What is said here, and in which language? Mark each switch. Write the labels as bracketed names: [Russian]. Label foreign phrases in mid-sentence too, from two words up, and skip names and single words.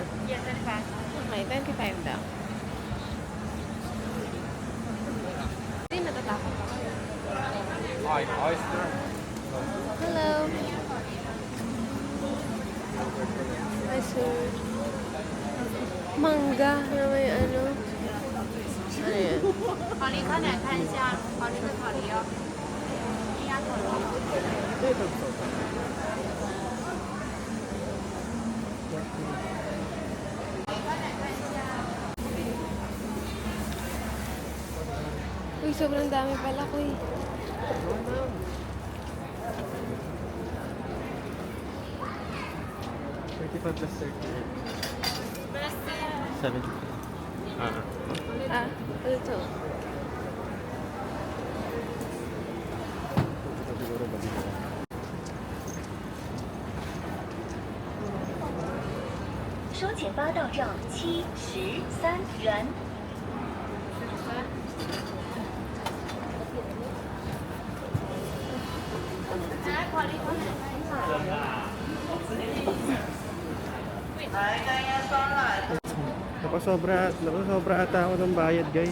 [Filipino] Okay, 25 daw. Hindi natatakot ako. Oyster. [English] Hello. Hi, sir. [Filipino] Mangga na may ano. Ano yan? [Chinese] 烤梨快点看一下，好吃的烤梨哦，鸭腿肉。 [Filipino] Uy, sobrang dami pala ko eh. 35 plus 38. 70. Ah, ano to? Siguro ba dito? [Chinese] 收钱八到账7、10、3元。 [Filipino] Napasobra ata ako ng bayad, guys.